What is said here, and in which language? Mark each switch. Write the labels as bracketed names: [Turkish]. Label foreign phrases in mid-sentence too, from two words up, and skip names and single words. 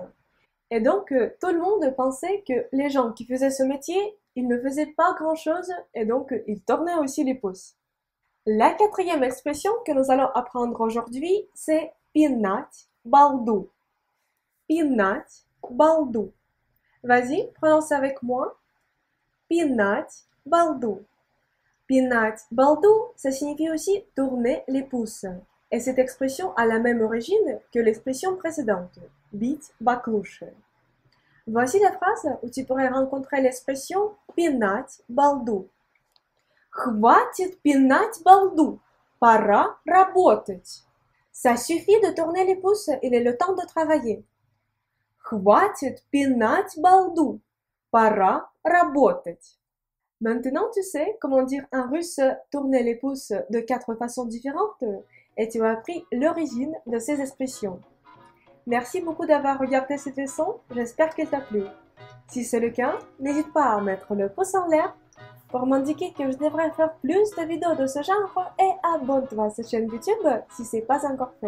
[French] Et donc, tout le monde pensait que les gens qui faisaient ce métier, ils ne faisaient pas grand-chose et donc ils tournaient aussi les pouces. La quatrième expression que nous allons apprendre aujourd'hui, c'est [Russian] пинать балду. Пинать балду. [French] Vas-y, prononce avec moi. [Russian] Пинать балду. Пинать балду, [French] ça signifie aussi tourner les pouces. Et cette expression a la même origine que l'expression précédente, [Russian] бить баклуши. [French] Voici la phrase où tu pourrais rencontrer l'expression [Russian] пинать балду. Хватит пинать балду, пора работать. [French] Ça suffit de tourner les pouces, il est le temps de travailler. [Russian] Хватит пинать балду, пора работать. [French] Maintenant, tu sais comment dire en russe tourner les pouces de 4 façons différentes et tu as appris l'origine de ces expressions. Merci beaucoup d'avoir regardé cette leçon, j'espère qu'elle t'a plu. Si c'est le cas, n'hésite pas à mettre le pouce en l'air pour m'indiquer que je devrais faire plus de vidéos de ce genre et abonne-toi à cette chaîne YouTube si ce n'est pas encore fait.